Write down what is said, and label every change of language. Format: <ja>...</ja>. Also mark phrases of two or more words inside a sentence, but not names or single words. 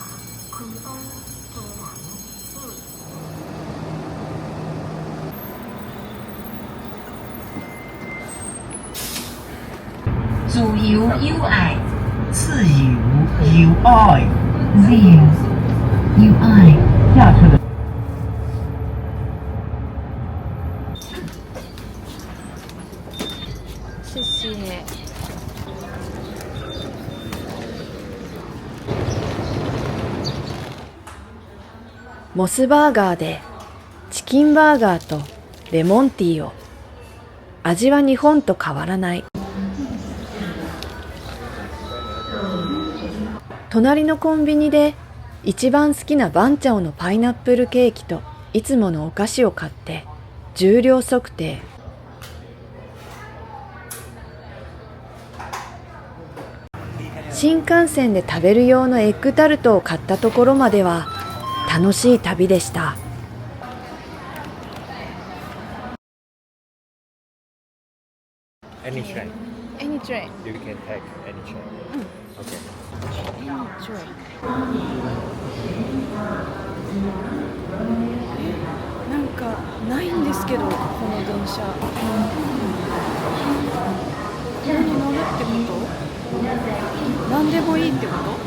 <zh>自由友爱，自由友爱，自由友爱。下车的。谢谢。</zh> <ja>モスバーガーでチキンバーガーとレモンティーを。味は日本と変わらない。隣のコンビニで一番好きなバンチャオのパイナップルケーキといつものお菓子を買って重量測定。新幹線で食べる用のエッグタルトを買ったところまでは楽しい旅でした。</ja> <en>Anytime. train. You can take any train. Okay. Any train.</en> <ja>なんかないんですけど、この電車。ここに乗るってこと？何でもいいってこと？</ja>